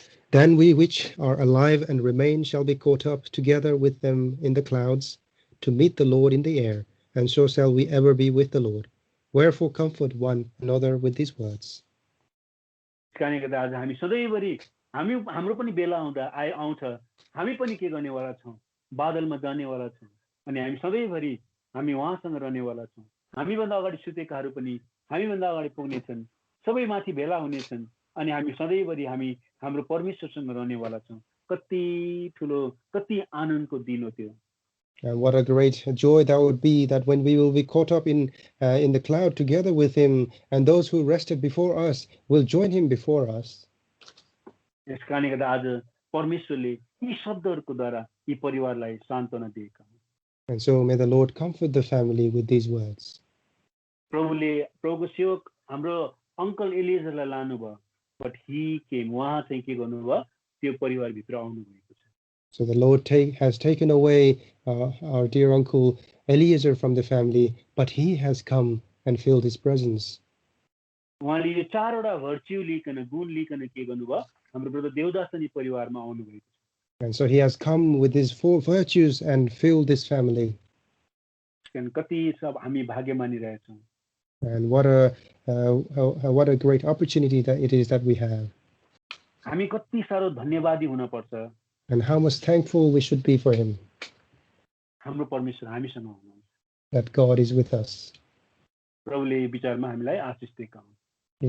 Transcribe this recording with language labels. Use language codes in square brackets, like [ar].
[en] Then we which are alive and remain shall be caught up together with them in the clouds to meet the Lord in the air, and so shall we ever be with the Lord. Wherefore comfort one another with these words. [ne] कारणले गर्दा आज हामी सधैँभरि हाम्रो पनि बेला आउँछ हामी पनि के गर्नेवाला छौँ बादलमा जानेवाला छौँ अनि हामी सधैँभरि हामी उहाँसँग रहनेवाला छौँ हामीभन्दा अगाडि सुतेकाहरू पनि हामीभन्दा अगाडि पुग्नेछन् सबै माथि भेला हुनेछन् अनि हामी सधैँभरि हामी हाम्रो परमेश्वरसँग रहनेवाला छौँ कति ठुलो कति आनन्दको दिन हो त्यो [en] And what a great joy that would be, that when we will be caught up in the cloud together with him, and those who rested before us will join him before us. [ne] यस कारणले गर्दा आज परमेश्वरले यी शब्दहरूको द्वारा यी परिवारलाई सान्त्वना दिएका हुन् [en] And so may the Lord comfort the family with these words. [ne] प्रभुको सेवक हाम्रो अङ्कल एलिएजरलाई लानुभयो [en] but he came [ne] उहाँ चाहिँ के गर्नुभयो त्यो परिवारभित्र आउनु भएको छ [en] So the Lord has taken away our dear uncle Eliezer from the family, but he has come and filled his presence. [ne] उहाँले यो चारवटा भर्च्यु लिकन गुण लिकन के गर्नुभयो हाम्रो ब्रदर देवदास अनि परिवारमा आउनु भएको छ [en] And so he has come with his 4 virtues and filled this family. [ne] कति सब हामी भाग्यमानी रहेछौँ [en] And what a great opportunity that it is that we have. [ne] हामी कति साह्रो धन्यवादी हुन पर्छ [en] And how much thankful we should be for him. [ne] हाम्रो परमेश्वर हामीसँग हुनुहुन्छ [en] That God is with us. [ne] प्रभुले विचारमा हामीलाई आशिष दिएका हुन्